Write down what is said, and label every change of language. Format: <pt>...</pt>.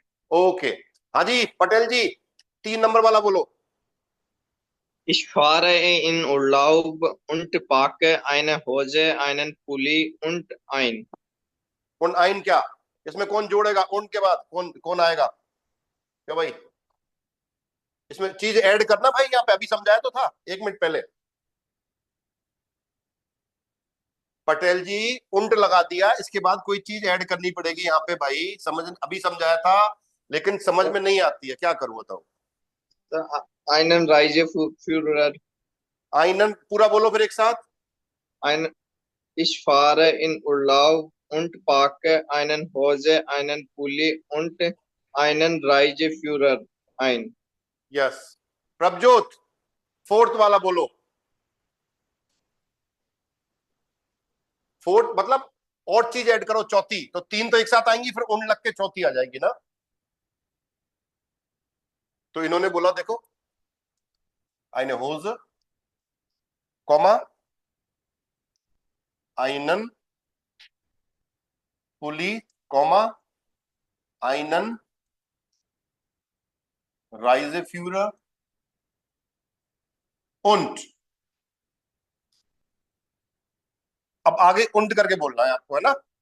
<hi>Okay, हाँ जी पटेल जी, 3 number वाला बोलो।</hi> <de>Ich fahre in Urlaub und packe eine Hose, einen Pulli und ein. und ein</de> <hi>क्या, इसमें कौन जोड़ेगा? und के बाद कौन कौन आएगा? क्या भाई, इसमें चीज ऐड करना भाई, यहाँ पे अभी समझाया तो था 1 मिनट पहले। पटेल जी उंट लगा दिया, इसके बाद कोई चीज ऐड करनी पड़ेगी यहाँ पे भाई, समझ, अभी समझाया था लेकिन समझ में नहीं आती है, क्या करूँ बताओ?</hi> <de>Einen Reiseführer.</de> <hi>आइनन पूरा बोलो फिर एक साथ।</hi> <de>Ein, ich fahre in Urlaub und packe einen Hose, einen Pulli und einen Reiseführer ein.</de> <hi>Yes, Prabhjot 4th वाला बोलो। 4th मतलब और चीज ऐड करो, चौथी, तो 3 तो एक साथ आएंगी, फिर उन लग के चौथी आ जाएगी ना। तो इन्होंने बोला देखो,</hi> <de>eine Hose,</de> <hi>comma,</hi> <de>einen Pulli,</de> <hi>comma,</hi> <de>einen Reiseführer und,</de> <hi>अब आगे उंट करके बोलना है आपको, है ना?</hi>